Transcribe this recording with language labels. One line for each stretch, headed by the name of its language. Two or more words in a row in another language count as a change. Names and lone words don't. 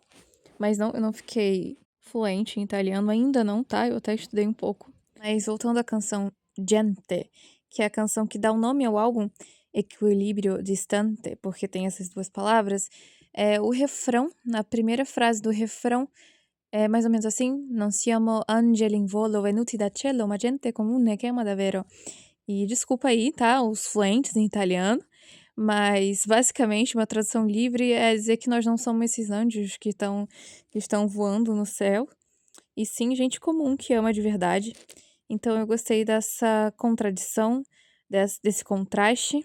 Portuguese: Mas não, eu não fiquei fluente em italiano ainda não, tá? Eu até estudei um pouco. Mas voltando à canção Gente, que é a canção que dá o nome ao álbum, Equilíbrio Distante, porque tem essas duas palavras, o refrão, na primeira frase do refrão, é mais ou menos assim:
Italian: Non siamo angeli in volo venuti da cielo, ma gente comune che ama davvero.
Portuguese: E desculpa aí, tá, os fluentes em italiano, mas basicamente uma tradução livre é dizer que nós não somos esses anjos que estão voando no céu, e sim gente comum que ama de verdade. Então eu gostei dessa contradição, desse contraste.